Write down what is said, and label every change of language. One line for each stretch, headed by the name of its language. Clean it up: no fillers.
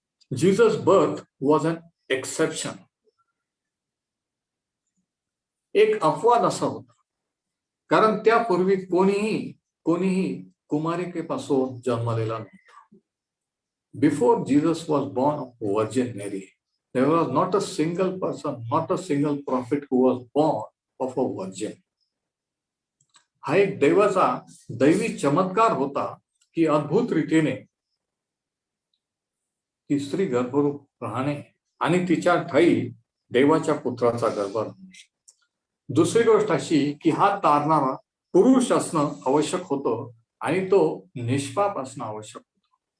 English: Jesus birth was an exception.
Marathi: एक अपवाद असा होता, कारण त्यापूर्वी कोणीही कुमारिकेपासून जन्मलेला नव्हता.
English: Before Jesus was born of virgin Mary, there was not a single person, not a single prophet who was born of a virgin.
Marathi: हा एक देवाचा दैवी चमत्कार होता की अद्भुत रीतीने ती स्त्री गर्भरूप राहणे आणि तिच्या ठायी देवाच्या पुत्राचा गर्भ राहणे. दुसरी गोष्ट अशी की हा तारणारा पुरुष असणं आवश्यक होतं आणि तो निष्पाप असणं आवश्यक होतं.